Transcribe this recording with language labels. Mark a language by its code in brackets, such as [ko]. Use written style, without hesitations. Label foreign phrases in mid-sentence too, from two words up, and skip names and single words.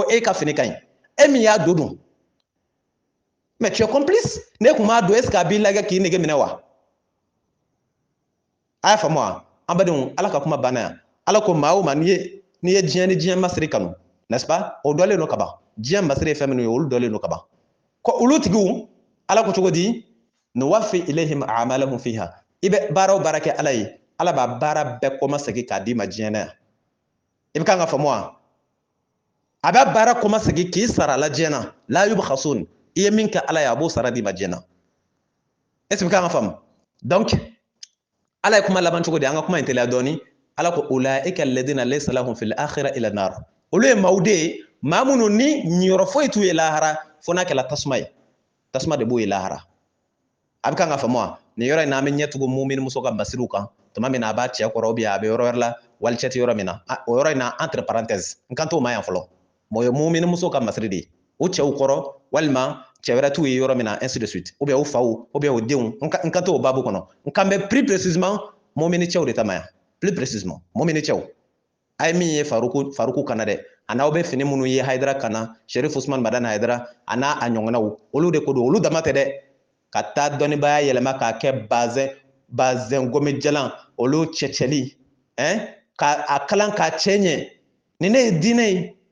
[bm] e ka fini ka ɲi e min y'a don [fr] mais tu es complice [bm] ne tun b'a don [fr] est ce que [bm] a b'i lajɛ k'i nege minɛ wa a y'a faamu wa an badenw ala ka kuma banna yan ala ko maa o maa n'i ye diɲɛ masiri kanu [fr] n'est ce pas [bm] o dɔlen don ka ban diɲɛ masiri ye fɛn minnu ye olu dɔlen don ka ban ko olu tigiw ala ko cogo di [ar] نوف إليهم أعمالهم فيها [bm] i bɛ baara o baara kɛ ala ye ala b'a baara bɛɛ kɔma segin k'a d'i ma diɲɛ na yan i bɛ kan ka faamu wa a b'a baara kɔma segin k'i sara a la diɲɛ na [ar] لا يبخسون [bm] i ye min kɛ ala ye a b'o sara d'i ma diɲɛ na [fr] est ce que [bm] kan ka faamu donc ala ye kuma laban cogo di an ka kuma in teliya dɔɔni ala ko [ar] أولئك الذين ليس لهم في الآخرة إلا النار [bm] olu ye maaw de ye maa minnu ni ɲiyɔrɔ foyi t'u ye lahara fo n'a kɛla tasuma ye tasuma de b'o ye lahara a bɛ kan ka faamu wa nin yɔrɔ in na an bɛ ɲɛ tugu mumini muso ka masiriw kan tuma min na a b'a cɛ kɔrɔ [fr] ou bien [bm] a bɛ yɔrɔ wɛrɛ la wali cɛ tɛ yɔrɔ min na o yɔrɔ in na [fr] entre parenthèse [bm] n kan t'o ma yan fɔlɔ o ye mumini muso ka masiri de ye o cɛw kɔrɔ walima cɛ wɛrɛ t'u ye yɔrɔ min na ainsi [fr] de suite ou bien [bm] o faw [fr] ou bien [bm] o denw n kan t'o babu kɔnɔ n kan bɛ [fr] plus précisément [bm] mumini cɛw de ta ma yan [fr] plus précisément [bm] mumini cɛw a ye min ye faruku kana dɛ a n'aw bɛ fini minnu ye Haidara kana Sheriff Usman Madana Haidara a n'a a ɲɔgɔnnaw olu de ko don olu dama tɛ dɛ ka taa dɔnnibaya yɛlɛma k'a kɛ bazɛn gomijɛlan olu cɛcɛli ka kalan ka cɛɲɛ ni ne ye diinɛ ye